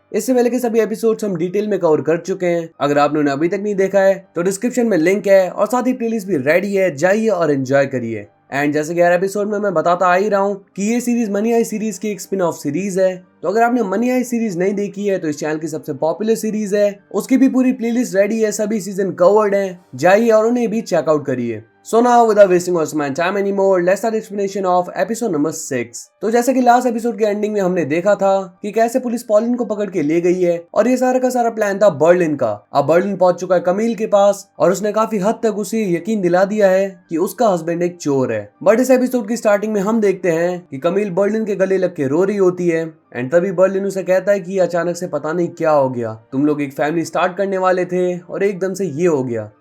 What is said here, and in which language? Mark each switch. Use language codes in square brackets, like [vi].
[hi] इससे पहले के सभी एपिसोड्स हम डिटेल में कवर कर चुके हैं। अगर आपने उन्हें अभी तक नहीं देखा है तो डिस्क्रिप्शन में लिंक है, और साथ ही प्लेलिस्ट भी रेडी है, जाइए और एंजॉय करिए। एंड जैसे कि हर एपिसोड में मैं बताता आ ही रहा हूँ कि ये सीरीज मनी हाइस्ट सीरीज की एक स्पिन ऑफ सीरीज है। तो अगर आपने मनी हाइस्ट सीरीज नहीं देखी है तो इस चैनल की सबसे पॉपुलर सीरीज है, उसकी भी पूरी प्लेलिस्ट रेडी है, सभी सीजन कवर्ड है, जाइए और उन्हें भी चेकआउट करिए। [en] So now without wasting my time anymore, let's start explanation of episode number 6। [hi] तो जैसे कि लास्ट एपिसोड के एंडिंग में हमने देखा था कि कैसे पुलिस पॉलिन को पकड़ के ले गई है, और ये सारा का सारा प्लान था बर्लिन का। अब बर्लिन पहुंच चुका है कमिल के पास, और उसने काफी हद तक उसे यकीन दिला दिया है कि उसका हस्बैंड एक चोर है। बट इस एपिसोड की स्टार्टिंग में हम देखते हैं कि कमिल बर्लिन के गले लग के रो रही होती है, एंड तभी बर्लिन उसे कहता है कि अचानक से पता नहीं क्या हो गया, तुम लोग एक फैमिली स्टार्ट करने वाले थे और एकदम से ये हो गया।